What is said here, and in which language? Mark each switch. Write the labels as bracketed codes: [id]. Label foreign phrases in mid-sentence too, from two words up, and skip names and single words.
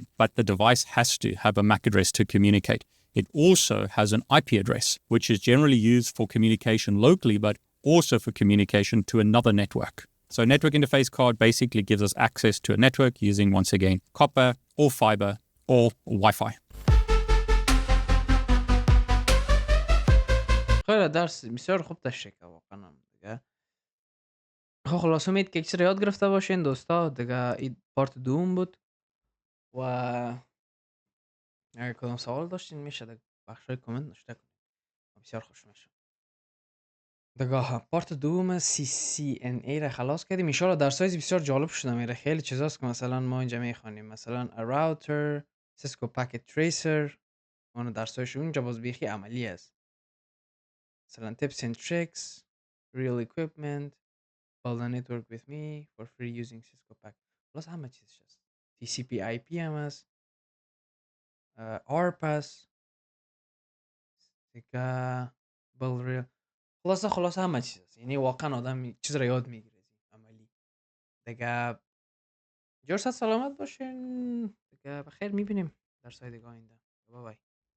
[en] But the device has to have a MAC address to communicate. It also has an IP address, which is generally used for communication locally, but also for communication to another network. So network interface card basically gives us access to a network using, once again, copper or fiber or Wi-Fi. [fa] خیلی درس بسیار خوب تشریح کرد واقعا دیگه. خب خلاص امید که چیزی یاد گرفته باشین دوستا دیگه. این پارت دوم بود و اگر کدام سوال داشتین میشه در بخش کامنت نوشته کنید. بسیار خوش میشه. دیگه پارت دوم CCNA را خلاص کردیم. [ar] ان شاء الله [fa] درسای بسیار جالب شده میره. خیلی چیزاست که مثلا ما اینجا میخوانیم، مثلا [en] a router، Cisco packet tracer، [fa] اون درسایش اونجا باز بیخی عملی است. [en] مثلا tips and tricks، real equipment، build a network with me for free using Cisco packet. [fa] خلاص همه چیزش هست. TCP IP هم هست، RPAS دیگه، [en] build real. [fa] خلاصه همه چیز هست. یعنی واقعا آدم چیز را یاد میگیره عملی دیگه. جور سلامت باشین دیگه. بخیر میبینیم در سایت دیگه آینده. بای بای.